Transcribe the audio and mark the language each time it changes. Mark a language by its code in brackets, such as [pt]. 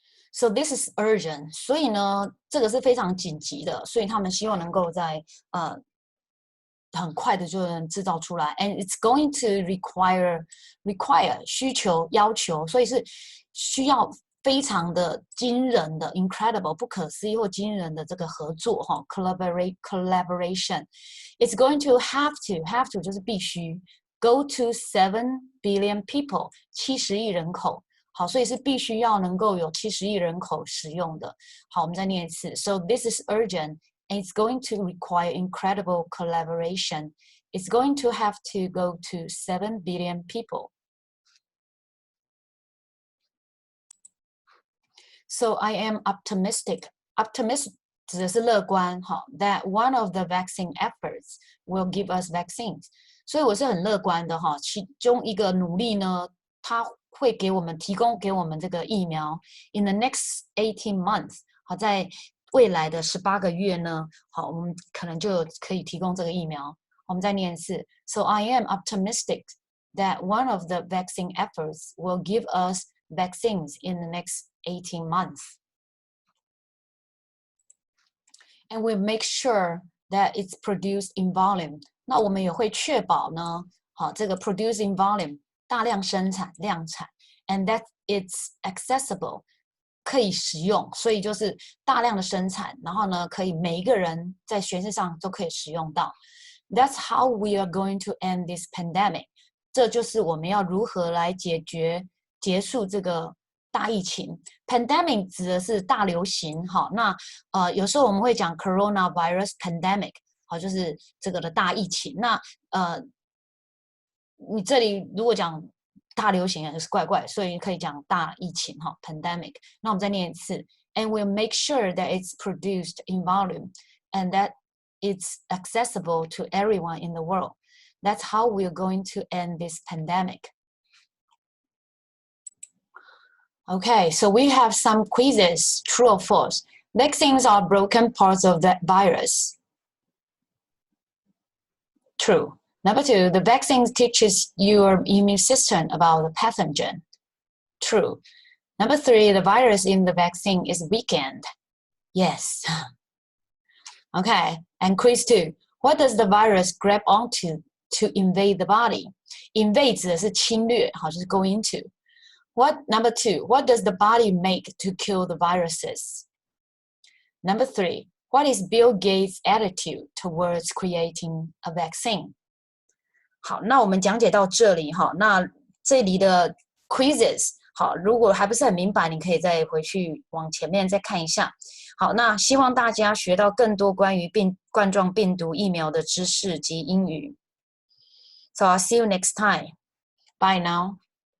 [en] So this is urgent. [zh] 所以呢，这个是非常紧急的，所以他们希望能够在很快的就能制造出来 ， [en] and it's going to require [zh] 需求要求，所以是需要非常的惊人的 incredible 不可思议或惊人的这个合作哈 collaboration. [en] It's going to have to [zh] 就是必须 [en] go to 7 billion people [zh] 70亿人口。好，所以是必须要能够有70亿人口使用的。好，我们再念一次。 [en] So this is urgent. And it's going to require incredible collaboration. It's going to have to go to 7 billion people. So I am optimistic. Optimistic [zh] 指的是乐观，哈 [en] that one of the vaccine efforts will give us vaccines. [zh] 所以我是很乐观的，哈，其中一个努力呢，它会提供给我们这个疫苗。 [en] In the next 18 months， [zh] 好，在未来的18个月呢，好，我们可能就可以提供这个疫苗。我们再念一次。 [en] So I am optimistic that one of the vaccine efforts will give us vaccines in the next 18 months. And we make sure that it's produced in volume. [zh] 那我们也会确保呢，好，这个 produce in volume 大量生产量产 ， [en] and that it's accessible。 [zh] 可以使用，所以就是大量的生产，然后呢，可以每一个人在全世界上都可以使用到。 [en] That's how we are going to end this pandemic. [zh] 这就是我们要如何来结束这个大疫情。 Pandemic 指的是大流行，好，那有时候我们会讲 coronavirus pandemic， 好，就是这个的大疫情。那你这里如果讲大流行也是怪怪，所以可以讲大疫情哈 pandemic。那我们再念一次 [en] ，and we'll make sure that it's produced in volume and that it's accessible to everyone in the world. That's how we're going to end this pandemic. Okay, so we have some quizzes, true or false. Vaccines are broken parts of that virus. True. Number 2, the vaccine teaches your immune system about the pathogen. True. Number 3, the virus in the vaccine is weakened. Yes. Okay, and quiz 2. What does the virus grab onto to invade the body? [zh] Invade 指的是侵略，好，就是 go into. [en] Number 2, what does the body make to kill the viruses? Number 3, what is Bill Gates' attitude towards creating a vaccine? [zh] 好，那我们讲解到这里哈，那这里的 quizzes， 好，如果还不是很明白，你可以再回去往前面再看一下。好，那希望大家学到更多关于冠状病毒疫苗的知识及英语。 [en] So I'll see you next time. Bye now.